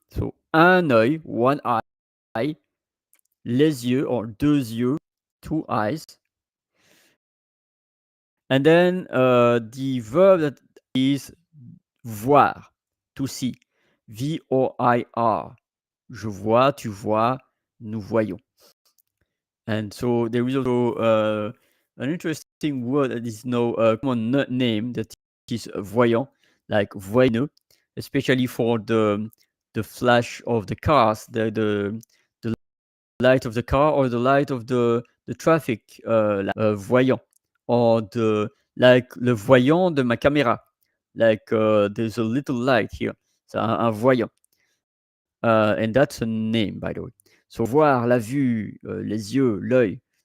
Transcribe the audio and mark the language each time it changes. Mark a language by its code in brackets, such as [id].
[en] So un œil, one eye, les yeux or deux yeux, two eyes. And then the verb that is voir, to see, VOIR. [fr] Je vois, tu vois, nous voyons. [en] And so there is also an interesting word that is no common name that is voyant, like voyant, especially for the flash of the cars, the light of the car or the light of the traffic, voyant, or like [fr] le voyant de ma caméra, [en] like there's a little light here, [fr] c'est un voyant, [en] and that's a name, by the way. [fr] So voir, la vue, les yeux, l'œil.